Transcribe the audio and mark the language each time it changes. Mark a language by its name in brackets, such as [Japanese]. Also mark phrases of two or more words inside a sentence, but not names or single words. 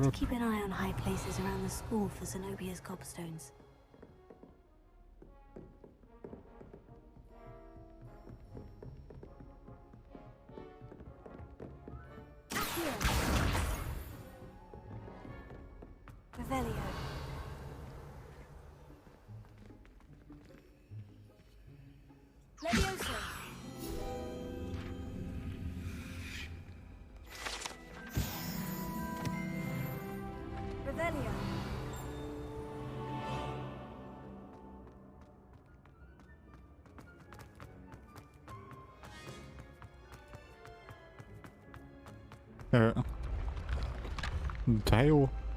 [English] Better keep an eye on high places around the school for Zenobia's gobstones. Revelio. Levioso. Revelio. [Hungarian] De jó.